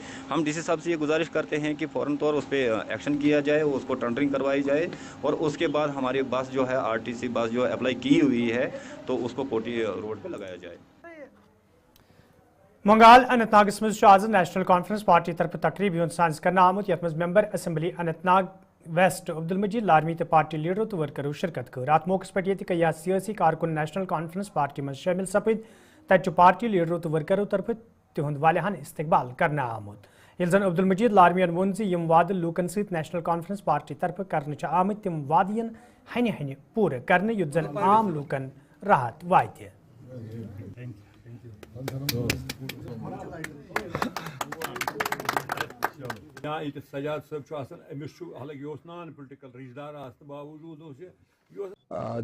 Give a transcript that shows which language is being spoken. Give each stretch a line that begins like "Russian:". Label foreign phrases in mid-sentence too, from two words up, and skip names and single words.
Urdu: ہم DC صاحب سے یہ گزارش کرتے ہیں کہ فوراً طور اس پر ایکشن کیا جائے، اس کو ٹینڈرنگ کروائی جائے، اور اس کے بعد ہماری بس جو ہے RTC بس جو اپلائی کی ہوئی ہے تو اس کو کوٹی روڈ پر لگایا جائے.
Kashmiri: मंगाल अनंतनाग आज नेशनल कॉन्फ्रेंस पार्टी तरफ तकरीबी सांस करना आमुत यथ
English: member assembly
Kashmiri: अनंतनाग वेस्ट अब्दुल मजीद लारमी तो पार्टी लीडरों तो वर्करों शिरकत कर। अत मौके पे कई सियासी कारकुन नेशनल कॉन्फ्रेंस पार्टी में शामिल सपद, तत पार्टी लीडरों तो वर्करों तरफ तिहुंद वालियान इस्तकबाल करना आमुत। यिल जन अब्दुल मजीद लारमियन वोन यम वाद लूकन सत नेशनल कॉन्फ्रेंस पार्टी तरफ करने आमत तिम वादियन हनि हनि पूरे करने युद्ध जन आम लूकन राहत वात। यहाँ ये सजाद साहब अमिस हालांकि
English: non political
Kashmiri: रिश्तेदार बावजूद